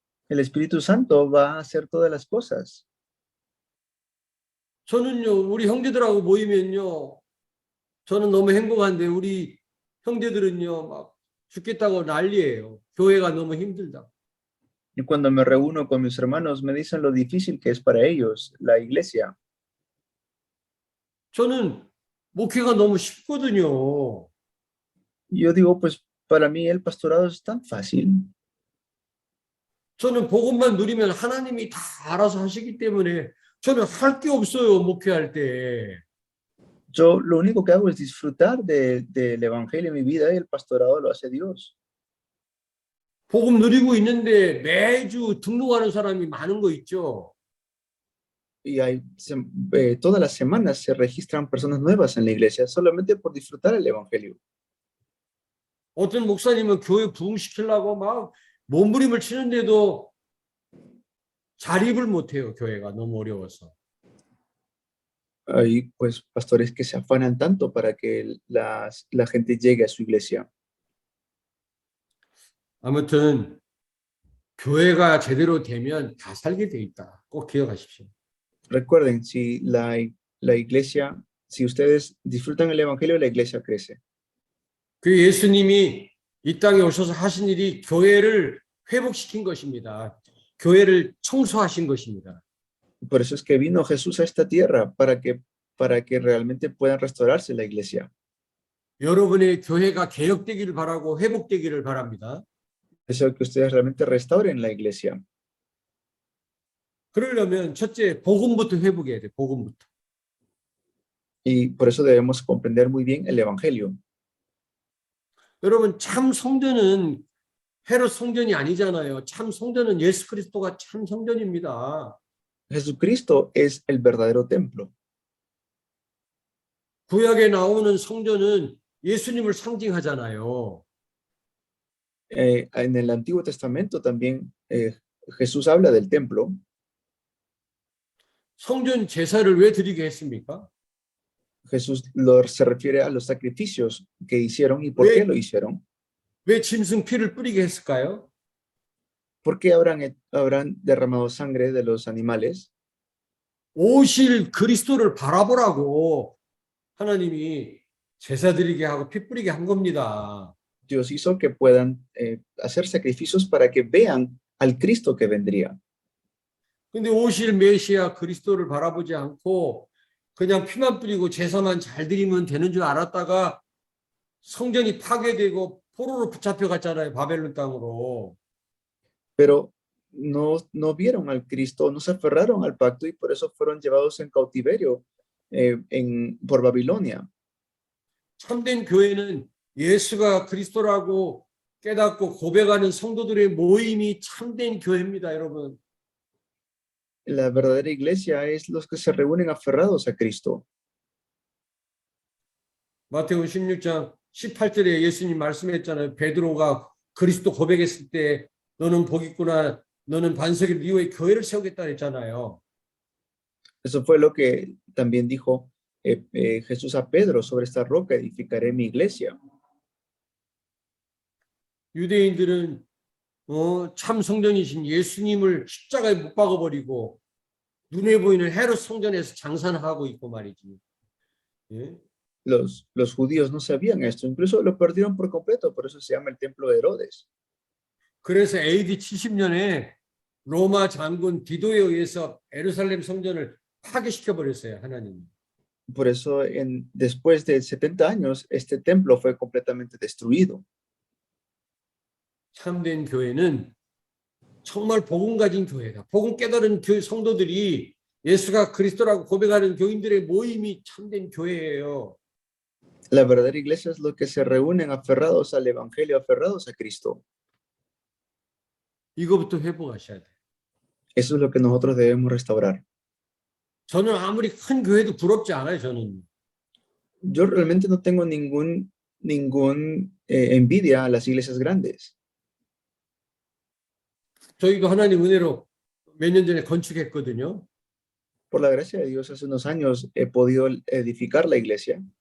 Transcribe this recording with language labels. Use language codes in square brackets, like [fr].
[es] El Espíritu Santo va a hacer todas las cosas. [ko] 저는요, 우리 형제들하고 모이면요, 저는 너무 행복한데 우리 형제들은요, 막 죽겠다고 난리예요. 교회가 너무 힘들다. [es] Y cuando me reúno con mis hermanos, me dicen lo difícil que es para ellos, la iglesia. [ko] 저는 목회가 너무 쉽거든요. [es] Y yo digo, pues para mí el pastorado es tan fácil. [ko] 저는 복음만 누리면 하나님이 다 알아서 하시기 때문에 저는 할 게 없어요, 목회할 때. [es] Yo lo único que hago es disfrutar del evangelio en mi vida y el pastorado lo hace Dios. [ko] 복음 누리고 있는데 매주 등록하는 사람이 많은 거 있죠. [es] Y todas las semanas se registran personas nuevas en la iglesia solamente por disfrutar el evangelio. [ko] 어떤 목사님은 교회 부흥시키려고 막 몸부림을 치는데도 자립을 못해요. 교회가 너무 어려워서. [es] Hay pues pastores que se afanan tanto para que la gente llegue a su iglesia. [ko] 아무튼 교회가 제대로 되면 다 살게 돼 있다. 꼭 기억하십시오. [es] Recuerden, si la iglesia, si ustedes disfrutan el evangelio, la iglesia crece. [ko] 그 예수님이 이 땅에 오셔서 하신 일이 교회를 회복시킨 것입니다. 교회를 청소하신 것입니다. [es] Por eso es que vino Jesús a esta tierra para que realmente puedan restaurarse la iglesia. [ko] 여러분의 교회가 개혁되기를 바라고 회복되기를 바랍니다. [es] Deseo que ustedes realmente restauren la iglesia. [ko] 그러려면 첫째 복음부터 회복해야 돼. 복음부터. [es] Y por eso debemos comprender muy bien el evangelio. [ko] 여러분 참 성전은 헤롯 성전이 아니잖아요. 참 성전은 예수 그리스도가 참 성전입니다. [es] Jesucristo es el verdadero templo. [ko] 구약에 나오는 성전은 예수님을 상징하잖아요. [es] En el Antiguo Testamento también Jesús habla del templo. [ko] 성전 제사를 왜 드리게 했습니까? [es] Jesús se refiere a los sacrificios que hicieron y por qué lo hicieron. [ko] 왜 짐승 피를 뿌리게 했을까요? [es] ¿Por qué habrán derramado sangre de los animales? [ko] 오실 그리스도를 바라보라고 하나님이 제사 드리게 하고 피 뿌리게 한 겁니다. [es] Dios hizo que puedan hacer sacrificios para que vean al Cristo que vendría. [ko] 근데 오실 메시아 그리스도를 바라보지 않고 그냥 피만 뿌리고 제사만 잘 드리면 되는 줄 알았다가 성전이 파괴되고 포로로 붙잡혀 갔잖아요. 바벨론 땅으로. [es] Pero no vieron al Cristo, no se aferraron al pacto y por eso fueron llevados en cautiverio por Babilonia. [ko] 참된 교회는 예수가 그리스도라고 깨닫고 고백하는 성도들의 모임이 참된 교회입니다, 여러분. [es] la verdadera iglesia es los que se reúnen aferrados a Cristo. [ko] 마태복음 16장 18절에 예수님 말씀했잖아요. 베드로가 그리스도 고백했을 때 너는 복 있구나. 너는 반석을 네 위에 교회를 세우겠다 했잖아요. [es] Eso fue lo que también dijo Jesús a Pedro: sobre esta roca edificaré mi iglesia. [ko] 유대인들은 참 성전이신 예수님을 십자가에 못 박아버리고 눈에 보이는 헤롯 성전에서 장사하고 있고 말이지. 예? [es] Los judíos no sabían esto, incluso lo perdieron por completo, por eso se llama el templo de Herodes. [ko] 그래서 AD 70년에 로마 장군 디도에 의해서 예루살렘 성전을 파괴시켜 버렸어요, 하나님이. [es] Por eso después de 70 años, este templo fue completamente destruido. [ko] 참된 교회는 정말 복음 가진 교회다. 복음 깨달은 성도들이 예수가 그리스도라고 고백하는 교인들의 모임이 참된 교회예요. [es] La verdadera iglesia es lo que se reúnen aferrados al evangelio, aferrados a Cristo. [ko] 이거부터 회복하셔야 돼요. [es] Eso es lo que nosotros debemos restaurar. [ko] 저는 아무리 큰 교회도 부럽지 않아요, 저는. [es] Yo realmente no tengo ningún envidia a las iglesias grandes. [ko] 저희도 하나님 은혜로 몇 년 전에 건축했거든요. [es] Por la gracia de Dios, hace unos años he podido edificar la iglesia.